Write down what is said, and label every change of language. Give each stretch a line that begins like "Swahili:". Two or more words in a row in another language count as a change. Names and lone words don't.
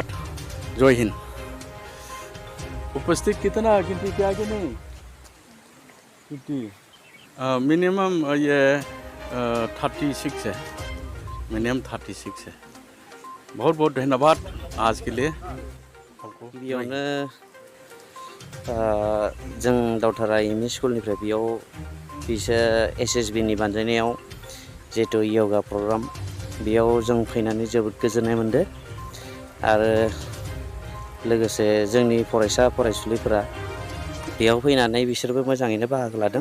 Hindi: जय हिंद। उपस्थित कितना गिनती किया कि नहीं? मिनिमम ये 36 है, मिनिमम 36 है। बहुत बहुत धन्यवाद आज के लिए।
Bodo: गिबियावनो जों दावधारा एमइ स्कुलनिफ्राय बेयाव SSBनि बानजायनायाव जिहेतु
English: yoga program
Bodo: बेयाव जों फैनानै जोबोद गोजोननाय मोनदों आरो लोगोसे जोंनि फरायसा फरायसुलिफोरा बेयाव फैनानै बिसोरबो मोजाङैनो बाहागो लादों।